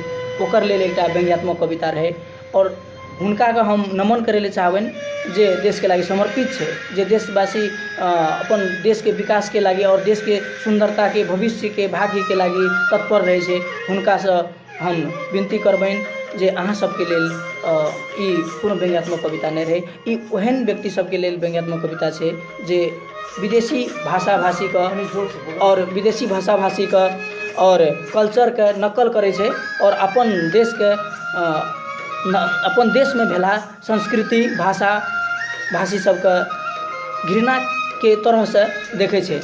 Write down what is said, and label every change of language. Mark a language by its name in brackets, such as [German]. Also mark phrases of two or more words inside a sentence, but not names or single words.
[Maithili] ओकर लेल एकटा व्यंग्यात्मक कविता रहे और हुनका के हम नमन करे ले चाहबन जे देश के लागि समर्पित छे, जे देशवासी अपन देश के विकास के लागि और देश के सुंदरता के भविष्य के भाग्य के लागि तत्पर रहे छे। हुनका से हम विनती करबन जे अहाँ सबके लेल ई कोनो व्यंग्यात्मक कविता नहीं रहे, ई ओहन व्यक्ति सबके लेल व्यंग्यात्मक कविता छे जे विदेशी भाषा भाषी का और विदेशी भाषा भाषी का और कल्चर के नकल करे छे और अपन देश के अपन देश में भेला संस्कृति भाषा भाषी सबके घृणा के तरह से देखे छे।